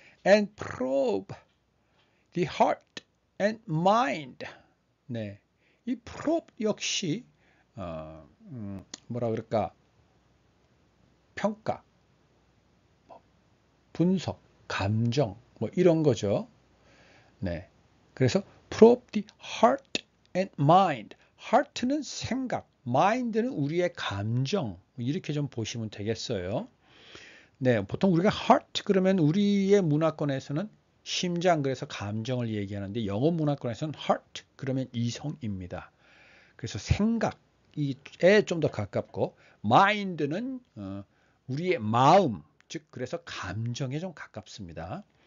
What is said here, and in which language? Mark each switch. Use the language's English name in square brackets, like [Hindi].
[English] And probe the heart and mind. [Korean] 네, 이 probe 역시 뭐라 그럴까? 평가, 분석, 감정 뭐 이런 거죠. 네, 그래서 [English] probe the heart and mind. [Korean] heart는 생각, mind는 우리의 감정 이렇게 좀 보시면 되겠어요. 네, 보통 우리가 heart 그러면 우리의 문화권에서는 심장 그래서 감정을 얘기하는데 영어 문화권에서는 heart 그러면 이성입니다. 그래서 생각에 좀 더 가깝고 mind는 우리의 마음 즉 그래서 감정에 좀 가깝습니다.